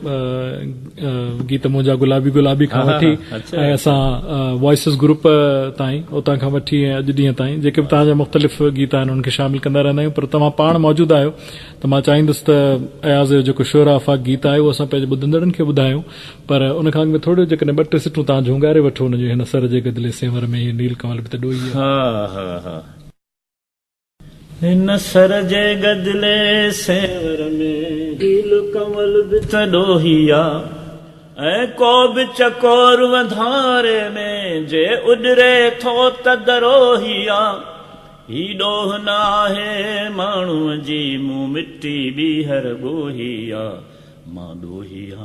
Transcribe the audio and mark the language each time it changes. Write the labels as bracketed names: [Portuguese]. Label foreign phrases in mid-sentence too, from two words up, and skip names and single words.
[Sindhi] त गीत मुंहिंजा गुलाबी खां वठी ऐं असां वॉइसिस ग्रुप ताईं उतां खां वठी ऐं अॼु ॾींहं ताईं जेके बि तव्हांजा मुख़्तलिफ़ गीत आहिनि उनखे शामिल कंदा रहंदा आहियूं पर तव्हां पाण मौजूदु आहियो त मां चाहींदुसि त अयाज़ जो जेको शोर आफ़ाक़ गीत आहे उहो असां पंहिंजे ॿुधंदड़नि खे ॿुधायूं पर उन खां अॻु में थोरो जेकॾहिं 2-3 सिटूं तव्हां झुंगारे वठो हुनजो हिन सर जे गदिले सेंवर में नील कमल बि त ॾोही हिन सर जे गदिले सेंवर में नील कमल बि त ॾोही ऐं को बि चकोर वधारे में जे उॾरे थो त दरोही ही ॾोह न आहे माण्हूअ जी मूं मिटी ॿीहर ॻोही मां ॾोही